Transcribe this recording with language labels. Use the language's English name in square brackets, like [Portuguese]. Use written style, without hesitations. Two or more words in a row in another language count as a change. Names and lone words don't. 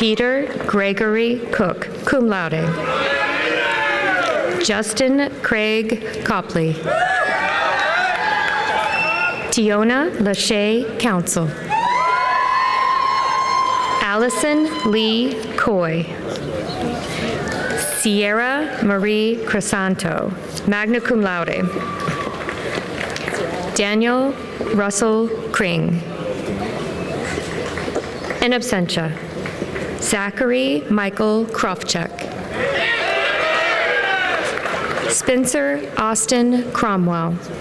[English] Peter Gregory Cook, [Latin] cum laude. [English] Justin Craig Copley. Tiona Lachey Council. Allison Lee Coy. Sierra Marie Crisanto, [Latin] magna cum laude. [English] Daniel Russell Kring. [Latin] In absentia, [English] Zachary Michael Krofchuk. Spencer Austin Cromwell.